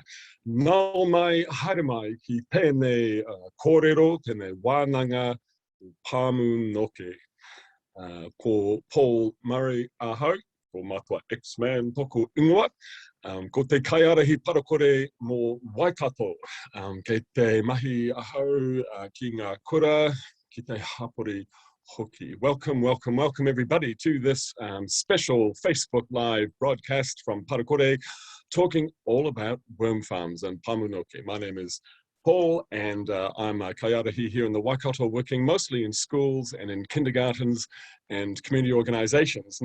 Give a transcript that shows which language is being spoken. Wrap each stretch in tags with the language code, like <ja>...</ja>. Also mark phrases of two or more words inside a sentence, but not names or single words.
<mi>Nau mai haere mai ki tēnei kōrero, tēnei wānanga pāmu noke. Ko Paul Murray ahau, ko matua X-Man toku ingoa. Ko te Kaiārahi Parakore mō Waikato. Kei te mahi ahau ki ngā kura, ki te hapori hoki.</mi> <en>Welcome everybody to this special Facebook Live broadcast from Parakore, talking all about worm farms and pamunoke. My name is Paul, and I'm a Kaiārahi here in the Waikato, working mostly in schools and in kindergartens and community organizations.</en>